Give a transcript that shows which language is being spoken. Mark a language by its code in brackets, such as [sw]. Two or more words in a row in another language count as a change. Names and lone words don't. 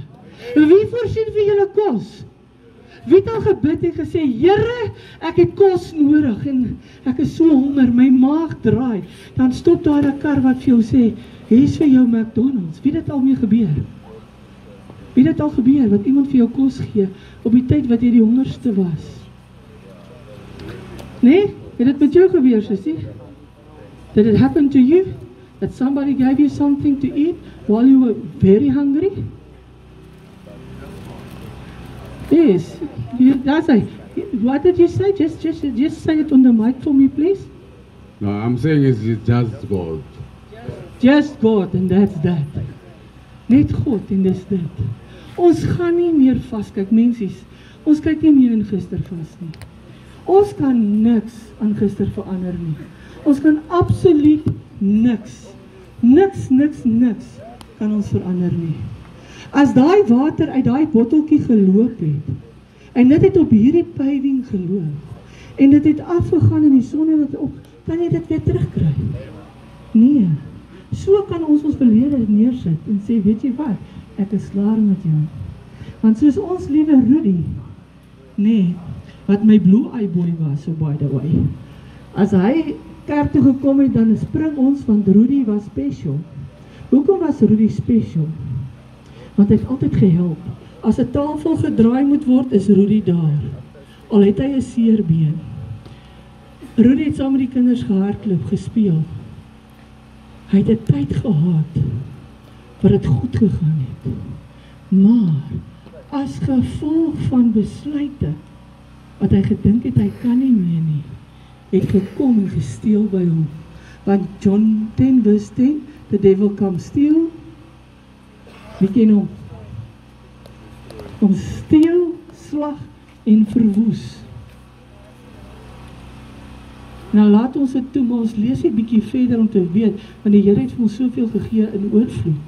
[af] Wie voorsien vir julle kos? Wie het al gebid en gesê, Here, ek het kos nodig en ek is so honger, my maag draai. Dan stop daar 'n kar wat vir jou sê, hier is vir jou McDonald's. Wie het dit al mee gebeur? Wie het dit al gebeur, wat iemand vir jou kos gee, op die tyd wat jy die hongerste was? Nee? Het dit met jou gebeur, sussie? [en] Did it happen to you? That somebody gave you something to eat while you were very hungry? Yes. What did you say? Just say it on the mic for me, please. No, I'm saying it's just God. Just God, and that's that. [af] Net God, en dis dit. Ons gaan nie meer vaskyk, mensies. Ons kyk nie meer in gister vas nie. Ons kan niks aan gister verander nie. Ons kan absoluut niks kan ons verander nie. As daai water uit daai botteltjie geloop het, en dit het op hierdie paving geloop, en dit het afgegaan in die son en dit op, kan jy dit weer terugkry? Nee. So kan ons verlede neersit en sê, weet jy wat, ek is klaar met jou. Want soos ons liewe Rudy, nee, wat my [en] blue eye boy [af] was, [en] so by the way, [af] as hy kerk toe gekom het, dan spring ons, want Rudy was special. Hoekom was Rudy special? Want hy het altyd gehelp. As 'n tafel gedraai moet word, is Rudy daar. Al het hy 'n seerbeen. Rudy het saam met die kinders gehardloop, gespeel. Hy het 'n tyd gehad waar dit goed gegaan het. Maar as gevolg van besluite wat hy gedink het hy kan nie meer nie, het gekom en gesteel by hom. [en] Want John 10 verse 10, the devil come steal. [af] Wie ken hom? Om steel, slag en verwoes. Nou laat ons dit toe, maar ons lees 'n bietjie verder om te weet, want die Here het vir ons soveel gegee in oorvloed.